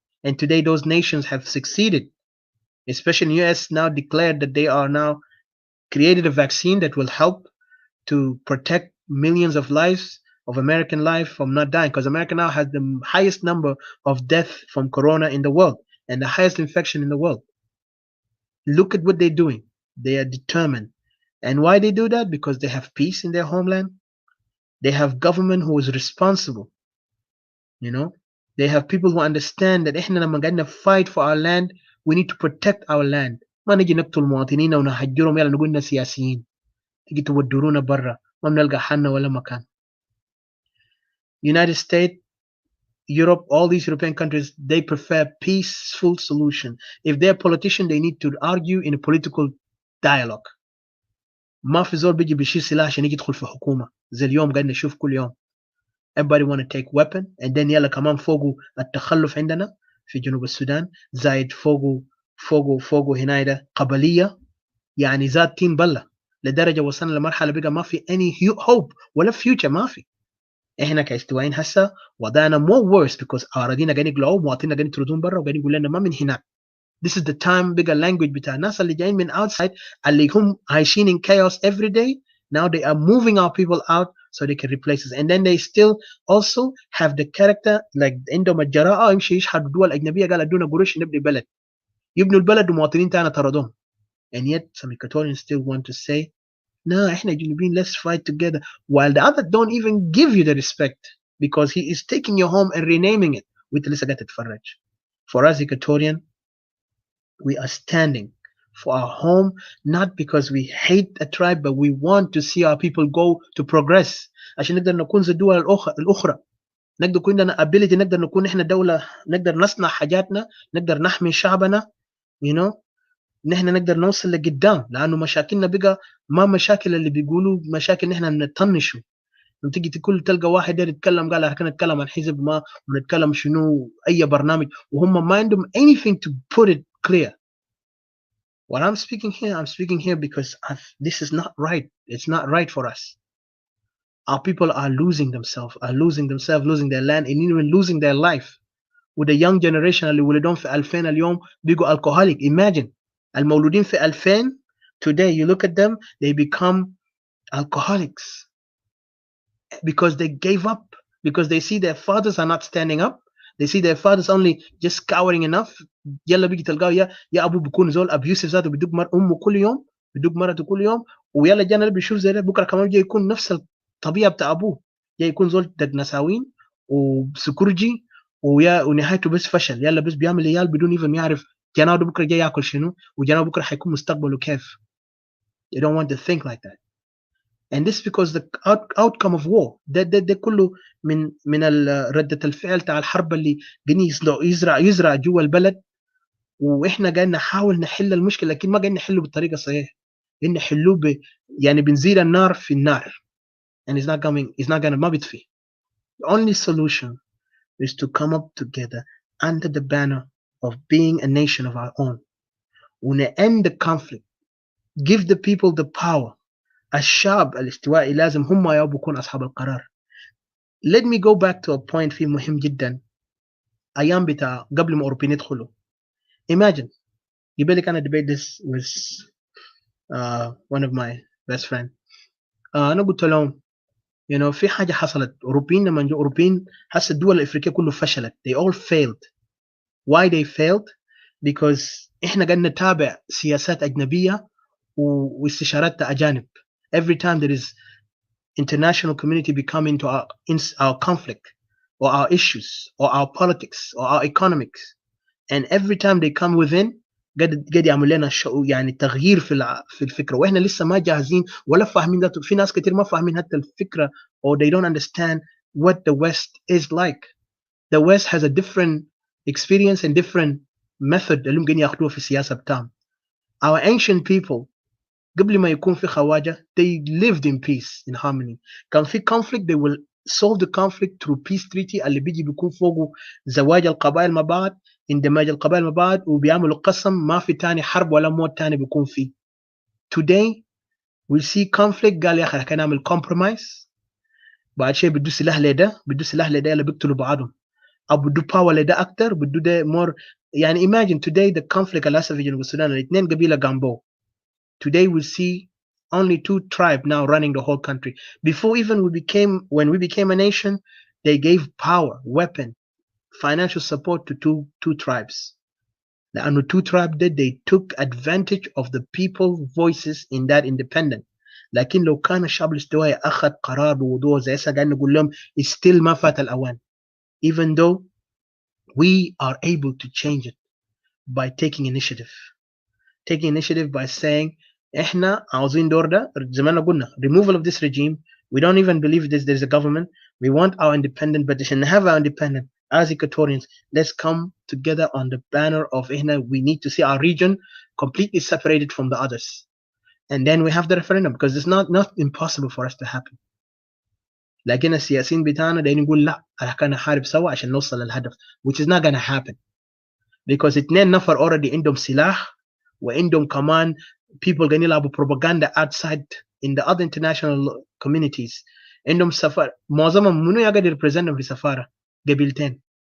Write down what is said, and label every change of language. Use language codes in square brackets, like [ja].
[en] And today those nations have succeeded. Especially the US now declared that they are now created a vaccine that will help to protect millions of lives of American life from not dying, because America now has the highest number of death from corona in the world and the highest infection in the world. Look at what they're doing. They are determined. And why they do that? Because they have peace in their homeland. They have government who is responsible. You know, they have people who understand that [ar] احنا لما قاعدين [en] fight for our land, we need to protect our land. [ar] ما نجي نقتل مواطنين ونهجرهم يلا نقول لنا سياسيين. تيجي تودرونا برا ما بنلقى حالنا ولا مكان. [en] United States, Europe, all these European countries, they prefer peaceful solution. If they're politician, they need to argue in a political dialogue. [ar] ما في زول بيجي بيشيل سلاح عشان يجي يدخل في حكومة زي اليوم قاعد نشوف كل يوم. [en] Everybody want to take weapon and then [ar] يلا كمان فوقه التخلف عندنا في جنوب السودان زايد فوقه هنا ده قبلية يعني زاد تين بلة لدرجة وصلنا لمرحلة بقى ما في [en] any hope [ar] ولا future ما في. احنا كاستوائيين هسه وضعنا [en] more worse because [ar] اراضينا قاعدين يقلعوا مواطنينا قاعدين يطردون برا وقاعدين يقول لنا ما من هنا. [en] This is the time bigger language [ar] بتاع الناس اللي جايين من [en] outside [ar] اللي هم عايشين [en] in chaos every day. Now they are moving our people out so they can replace us. And then they still also have the character like [ar] عندهم الجراءة يمشي يشحدوا دول أجنبية قال ادونا قروش نبني بلد. يبنوا البلد ومواطنين تاعنا طردوهم. [en] And yet some Equatorians still want to say no, [ar] احنا جنوبيين [en] let's fight together. While the other don't even give you the respect because he is taking your home and renaming it. [ar] وانت لسه قاعد تتفرج. [en] For us Equatorian, we are standing for our home, not because we hate a tribe, but we want to see our people go to progress. [ar] عشان نقدر نكون زي الدول الأخرى. نقدر يكون عندنا ability نقدر نكون احنا دولة نقدر نصنع حاجاتنا نقدر نحمي شعبنا [en] you know [ar] نحن نقدر نوصل لقدام لأنه مشاكلنا بقى ما مشاكل اللي بيقولوا مشاكل نحن نطنشه. لما تيجي تقول تلقى واحد يتكلم قال احنا نتكلم عن حزب ما ونتكلم شنو أي برنامج وهم ما عندهم [en] anything to put it clear. What I'm speaking here because this is not right. It's not right for us. Our people are losing themselves, losing their land, and even losing their life. With the young generation [ar] اللي ولدون في 2000 اليوم بيجوا [en] alcoholic. Imagine [ar] المولودين في 2000 [en] today you look at them they become alcoholics because they gave up because they see their fathers are not standing up. They see their fathers only just cowering enough. [ar] يلا بيجي تلقاه يا ابوه بيكون زول abusive ذاته بيدق امه كل يوم بيدق مرته كل يوم ويلا جانا بيشوف زي ده بكره كمان جاي يكون نفس الطبيعه بتاع ابوه جاي يكون زول دق نساوين وسكرجي ونهايته بس فشل يلا بس بيعمل عيال بدون يفهم يعرف جناده بكره جاي ياكل شنو وجناده بكره حيكون مستقبله كيف. [en] They don't want to think like that. And this because the outcome of war [ar] ده كله من ردة الفعل تاع الحرب اللي قاعدين يزرع جوا البلد واحنا قاعدين نحاول نحل المشكله لكن ما قاعدين نحله بالطريقه الصحيحه. قاعدين نحلوه يعني بنزيد النار في النار. [en] And it's not gonna [ar] ما بيطفي. [en] The only solution is to come up together under the banner of being a nation of our own. When we end the conflict, give the people the power. [ar] الشعب الاستوائي لازم هم يكونوا أصحاب القرار. [en] Let me go back to a point [ar] فيه مهم جدا. أيام بتاع قبل ما أوروبيين يدخلوا. [en] Imagine [ar] يبقى لك أنا [en] debate this with one of my best friend. [ar] أنا قلت لهم في حاجة حصلت أوروبيين لما جو أوروبيين هسه الدول الأفريقية كله فشلت. [en] They all failed. Why they failed? [ar] Because إحنا قاعدين نتابع سياسات أجنبية واستشارات أجانب. [en] Every time there is international community become into our conflict or our issues or our politics or our economics and every time they come within [ar] قاعد يعمل لنا يعني تغيير في الفكرة واحنا لسه ما جاهزين ولا فاهمين ذاته. في ناس كتير ما فاهمين حتى الفكرة [en] or they don't understand what the West is like. The West has a different experience and different method [ar] اللي ممكن ياخدوها في السياسة بتاعهم. [en] Our ancient people [ar] قبل ما يكون في خواجة [en] they lived in peace in harmony. [ar] كان في [en] conflict they will solve the conflict through peace treaty [ar] اللي بيجي بيكون فوقه زواج القبائل مع بعض، اندماج القبائل مع بعض، وبيعملوا قسم ما في تاني حرب ولا موت تاني بيكون فيه. [en] Today we see conflict. [ar] قال يا اخي احنا نعمل compromise. بعد شيء بدو سلاح لده، بدو سلاح لده اللي بيقتلوا بعضهم، او بدو باور لده اكتر، بدو ده مور. يعني [en] imagine today the conflict [ar] اللي هسه في جنوب السودان الاثنين قبيله جامبو. [en] Today we see only two tribes now running the whole country. Before even when we became a nation, they gave power, weapon, financial support to two tribes. And the two tribes did, they took advantage of the people's voices in that independent. [ar] لكن لو كان الشعب الاستوائي أخذ قرار بوضوح زي هسه قاعد نقول لهم still ما فات الأوان. [en] Even though we are able to change it by taking initiative. Taking initiative by saying [ar] احنا عاوزين دور ده زي ما قلنا [en] removal of this regime. We don't even believe there's a government. We want our independent, but to have our independent as Equatorians, let's come together on the banner of we need to see our region completely separated from the others. And then we have the referendum, because it's not impossible for us to happen. [ar] لكن السياسيين بتاعنا دايرين نقول لا احنا نحارب سوا عشان نوصل للهدف, [en] which is not gonna happen, because [ar] اتنين نفر already عندهم سلاح وعندهم كمان people قاعدين يلعبوا [en] propaganda outside in the other international communities. [ar] عندهم سفارة, معظمهم منو يقدر يريبريزنتهم في سفارة؟ قبيلتين.